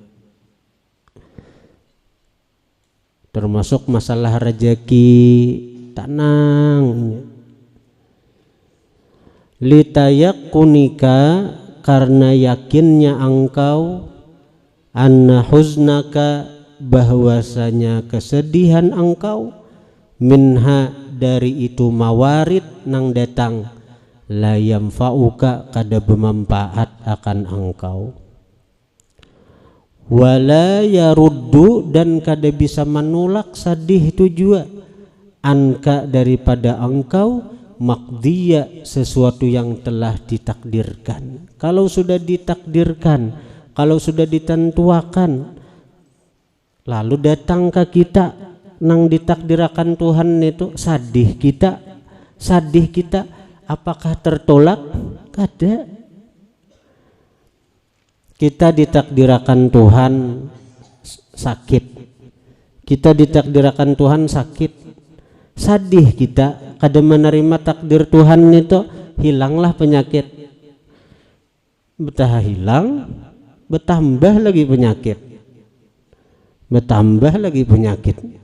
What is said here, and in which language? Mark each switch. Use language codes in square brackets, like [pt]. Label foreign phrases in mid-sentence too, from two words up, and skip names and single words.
[id] Termasuk masalah rezeki, tenang. Litayakunika, karena yakinnya engkau, [ar] anna huznaka, [id] bahwasanya kesedihan engkau, minha, dari itu mawarid nang datang, [ar] la yamfa'uka, [id] kada bermanfaat akan engkau, [ar] wala yaruddu, [id] dan kada bisa menolak sedih itu juga, anka, daripada engkau, maqdiya, sesuatu yang telah ditakdirkan. Kalau sudah ditakdirkan, kalau sudah ditentuakan, lalu datang ke kita nang ditakdirkan Tuhan itu, sadih kita, apakah tertolak? Kada. Kita ditakdirkan Tuhan sakit, kita ditakdirkan Tuhan sakit, sadih kita, kada menerima takdir Tuhan itu, hilanglah penyakit, betah hilang, bertambah lagi penyakit, bertambah lagi penyakit.